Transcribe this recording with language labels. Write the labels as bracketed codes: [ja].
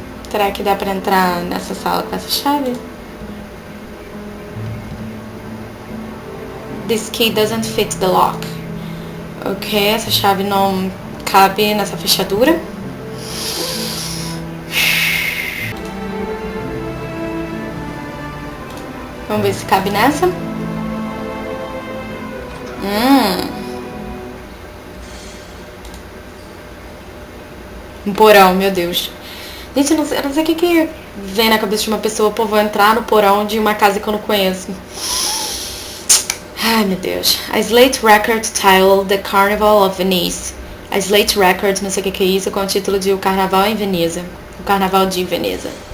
[pt] Será que dá para entrar nessa sala com essa chave? [en] This key doesn't fit the lock. [pt] Ok, essa chave não cabe nessa fechadura. Vamos ver se cabe nessa. Um porão, meu Deus. Gente, eu não sei o que vem na cabeça de uma pessoa. Pô, vou entrar no porão de uma casa que eu não conheço. Ai, meu Deus. [en] A slate record title The Carnival of Venice. A slate record, [pt] não sei o que é isso, com o título de O Carnaval em Veneza. O Carnaval de Veneza.